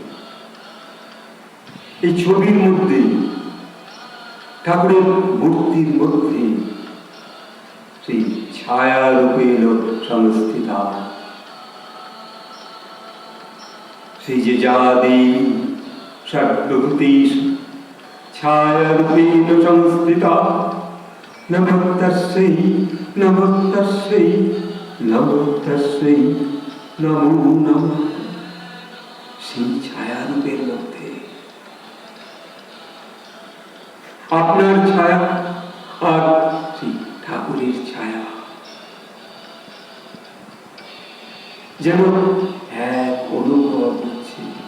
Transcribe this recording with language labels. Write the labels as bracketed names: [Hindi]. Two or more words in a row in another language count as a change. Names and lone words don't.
[Bangla] এই ছবির মধ্যে, ঠাকুরের মূর্তির মধ্যে সেই ছায়া রূপের সংস্থিতা। [Sanskrit] সেই যে যাদি ষড্ভূতি ছায়া রূপেণ সংস্থিতা, নমস্তস্যৈ নমস্তস্যৈ নমস্তস্যৈ নমো নমঃ। [Bangla] সেই ছায়া রূপের মধ্যে আপনার ছায়া আর সেই ঠাকুরের ছায়া যেন এক অনুভব হচ্ছে।